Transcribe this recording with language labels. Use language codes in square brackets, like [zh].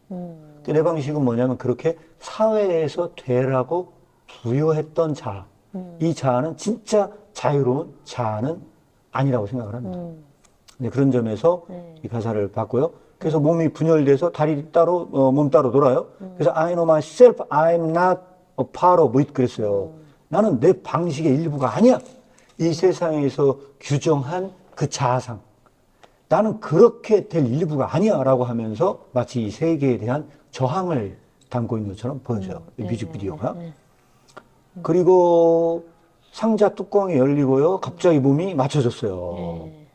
[ko] 근데 내 방식은 뭐냐면 그렇게 사회에서 되라고 부여했던 자아. 이 자아는 진짜 자유로운 자아는 아니라고 생각을 합니다. 네, 그런 점에서 이 가사를 봤고요. 그래서 몸이 분열돼서 다리 따로, 몸 따로 돌아요. 그래서 [en] I know myself, I'm not a part of it [ko] 그랬어요. 나는 내 방식의 일부가 아니야. 이 세상에서 규정한 그 자아상. 나는 그렇게 될 일부가 아니야 라고 하면서 마치 이 세계에 대한 저항을 담고 있는 것처럼 보여져요. 이 뮤직비디오가. 그리고 상자 뚜껑이 열리고요. 갑자기 몸이 맞춰졌어요.